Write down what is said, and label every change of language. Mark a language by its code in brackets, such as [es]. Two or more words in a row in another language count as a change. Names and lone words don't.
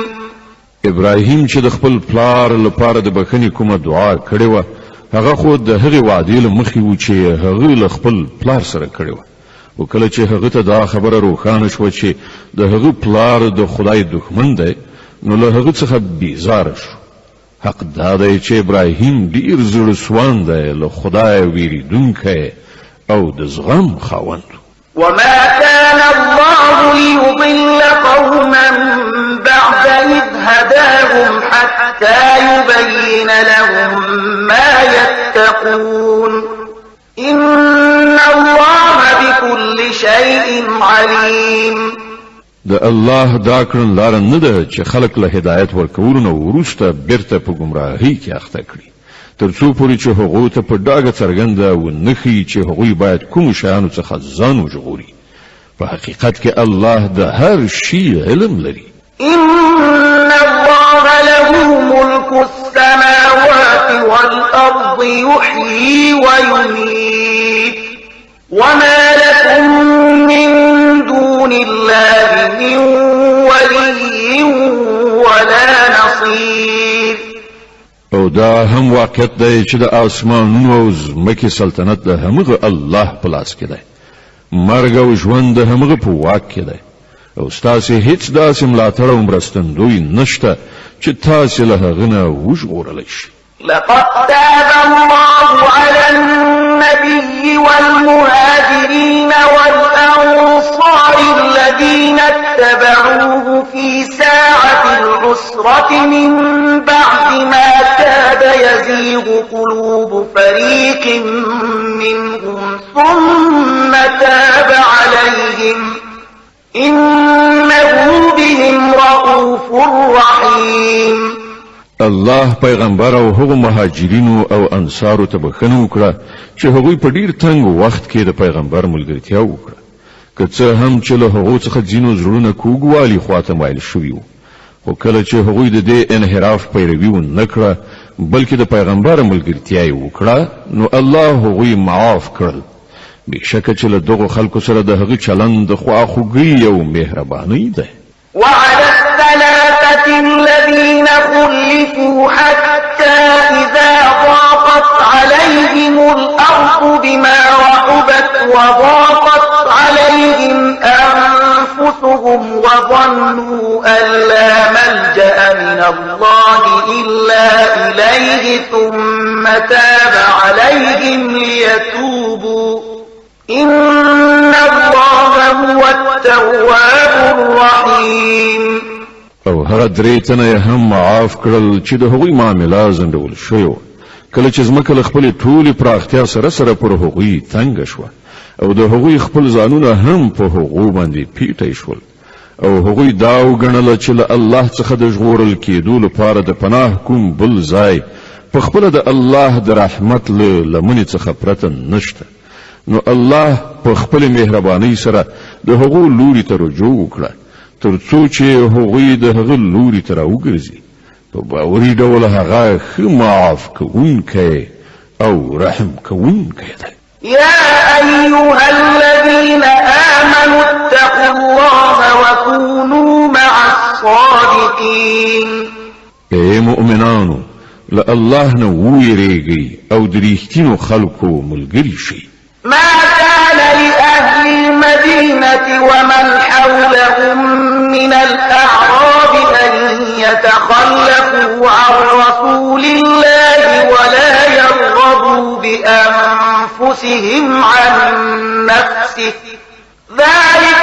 [ps] ابراهیم چې د خپل پلار لپاره د بخښنې کومه دعا کړې وه هغه خو د هغې وعدې له مخې و چې هغه له خپل پلار سره کړې وه او کله چې هغه ته دا خبره روښانه شوه چې د هغه پلار د خدای دښمن دی نو له هغه څخه بیزاره شو. حق دا دی چې ابراهیم ډېر زړه سوان دی له خدای ویریدونکی او د زغم خاوند. [ar] وما كان الله ليضل قوما بعد إذ هداهم حتى يبين لهم ما يتقون إن الله بكل شيء عليم. [ps] د الله دا کړن لار نه ده چې خلق له هدایت ورکولو نه وروسته بیرته په ګمراهۍ کې اخته کړي تر څو پورې چې هغوی ته په ډاګه څرګنده ونښيي چې هغوی باید کومو شیانو څخه ځان وژغوري. په حقیقت کې الله د هر شي علم لري. [ar] إن الله له ملك السماوات والأرض يحيي ويميت وما لكم من دون الله من ولي ولا نصير. [ps] او دا هم واقعیت دی چې د آسمانونو او ځمکې سلطنت د همغه الله په لاس کې دی. مرګ او ژوند د همغه په واک کې دی او ستاسې هیڅ داسې ملاتړ او مرستندوی نشته چې تاسې له هغه نه وژغورلی شي. [ar] لقد تاب الله على النبي والمهاجرين والأنصار الذين اتبعوه في ساعة العسرة من بعد ما كاد يزيغ قلوب فريق منهم ثم تاب عليهم إنه بهم رؤوف رحيم. [ps] الله پیغمبر او هغو مهاجرینو او انصارو ته بخښنه وکړه چې هغوی په ډیر تنګ وخت کې د پیغمبر ملګرتیا وکړه که څه هم چې له هغو څخه ځینو زړونه کوږوالي خواته مایل شوي وو خو کله چې هغوی د دې انحراف پیروي ونه کړه بلکې د پیغمبر ملګرتیا یې وکړه نو الله هغوی معاف کړل. بېشکه چې له دغو خلکو سره د هغه چلند د خواخوږۍ او مهربانۍ دی. [ar] وعلى الثلاثة الذين خلفوا حتى إذا ضاقت عليهم الأرض بما رحبت وضاقت عليهم أنفسهم وظنوا أن لا ملجأ من الله إلا إليه ثم تاب عليهم ليتوبوا إن الله هو التواب الرحيم. [ps] او هغه درې تنه هم معاف کړل چې د هغوی معامله ځنډول شوی کله چې ځمکه له خپلې ټولې پراختیا سره سره پر هغوی تنګه شوه او د هغوی خپل ځانونه هم په هغو باندې پیټی شول او هغوی دا وګڼله چې له الله څخه د ژغورل کېدو لپاره د پناه کوم بل ځای په خپله د الله د رحمت له لمنې څخه پرته نشته نو الله په خپل مهربانۍ سره د هغو لوري ته رجوع وکړه تر څو چې هغوی د هغه لوري ته راوګرځي په باوري ډول هغه ښه معاف کوونکی او رحم کوونکی دی. [ar] يا أيها الذين آمنوا اتقوا الله وكونوا مع الصادقين. [ps] اے مؤمنانو له الله نه ویریږئ او د رښتینو خلکو ملګري شئ. [ar] ما كان لأهل المدينة ومن حولهم من الأعراب أن يتخلفوا عن رسول الله ولا يرغبوا بأنفسهم عن نفسه ذلك